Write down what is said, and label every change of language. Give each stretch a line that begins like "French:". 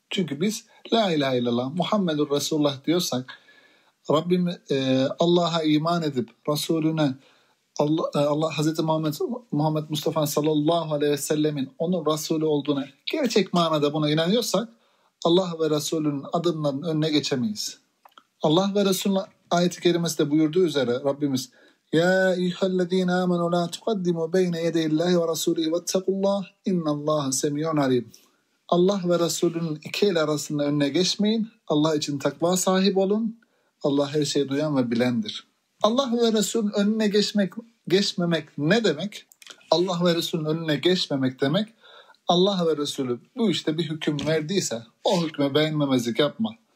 Turkish: Çünkü biz La ilahe illallah Muhammedur Resulullah diyorsak, Rabbim Allah'a iman edip Resulüne Allah Hazreti Muhammed Mustafa sallallahu aleyhi ve sellemin onun Resulü olduğuna gerçek manada buna inanıyorsak, Allah ve Resulünün adımlarının önüne geçemeyiz. Allah ve Resulü'nün ayet-i kerimesi de buyurduğu üzere Rabbimiz,
Arabic: يَا اِيْهَا الَّذ۪ينَ آمَنُوا لَا تُقَدِّمُوا بَيْنَ يَدَيِ اللّٰهِ وَرَسُولِهِ وَاتَّقُوا اللّٰهِ اِنَّ اللّٰهَ سَمِيعٌ عَلِيمٌ.
Turkish: Allah ve Resulünün iki el arasında önüne geçmeyin. Allah için takva sahip olun. Allah her şeyi duyan ve bilendir. Allah ve Resulünün önüne geçmemek ne demek? Allah ve Resulünün önüne geçmemek demek, Allah ve Resulü bu işte bir hüküm verdiyse o hükme beğenmemezlik yapma.